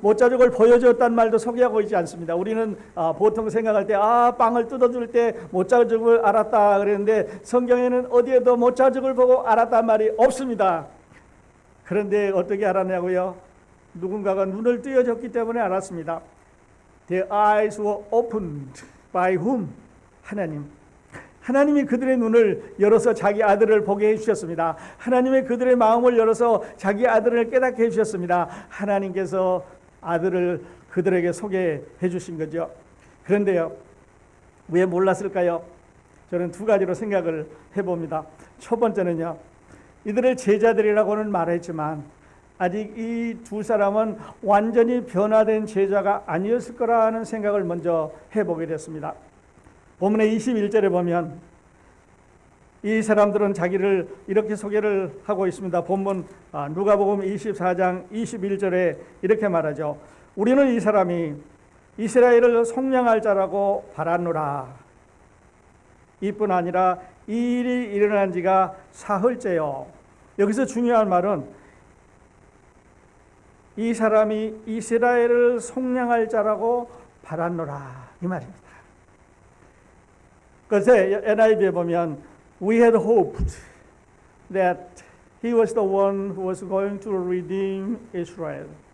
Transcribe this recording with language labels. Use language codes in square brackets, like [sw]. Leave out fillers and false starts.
[ko] 못자죽을 보여줬다는 말도 소개하고 있지 않습니다. 우리는 보통 생각할 때 빵을 뜯어줄 때 못자죽을 알았다 그랬는데, 성경에는 어디에도 못자죽을 보고 알았다는 말이 없습니다. 그런데 어떻게 알았냐고요? 누군가가 눈을 뜨여줬기 때문에 알았습니다. [en] Their eyes were opened by whom? [ko] 하나님. 하나님이 그들의 눈을 열어서 자기 아들을 보게 해주셨습니다. 하나님의 그들의 마음을 열어서 자기 아들을 깨닫게 해주셨습니다. 하나님께서 아들을 그들에게 소개해 주신 거죠. 그런데요, 왜 몰랐을까요? 저는 두 가지로 생각을 해봅니다. 첫 번째는요, 이들을 제자들이라고는 말했지만 아직 이 두 사람은 완전히 변화된 제자가 아니었을 거라는 생각을 먼저 해보게 됐습니다. 본문의 21절에 보면 이 사람들은 자기를 이렇게 소개를 하고 있습니다. 본문 누가복음 24장 21절에 이렇게 말하죠. 우리는 이 사람이 이스라엘을 속량할 자라고 바랐노라. 이뿐 아니라 이 일이 일어난 지가 사흘째요. 여기서 중요한 말은 이 사람이 이스라엘을 속량할 자라고 바랐노라 이 말입니다. 그래서 NIV에 보면 [en] We had hoped that he was the one who was going to redeem Israel.